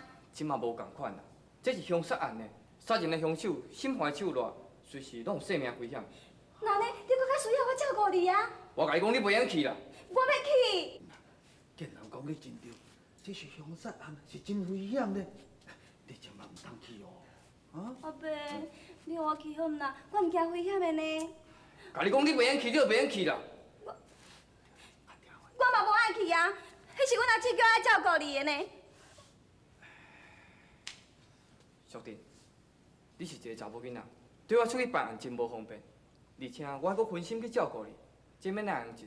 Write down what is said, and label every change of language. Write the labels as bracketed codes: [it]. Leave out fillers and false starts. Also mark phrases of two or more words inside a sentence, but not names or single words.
[nan] 即嘛无共款啦，这是凶杀案呢，杀人的凶手心怀手段，随时拢有性命危险。那呢， 需要我照顾你啊！我甲你讲，你袂用去啦。我要去。见人讲你真对，这是凶杀案，是真危险的，你千万唔通去哦。啊？阿伯，你让我去好唔啦？我唔惊危险的呢。甲你讲，你袂用去，你就袂用去啦。我嘛无爱去啊，迄是阮阿姊叫爱照顾你的呢。小弟，你是一个查某囡仔，对我出去办案真无方便，而且我还阁分心去照顾你，这免哪样子啦？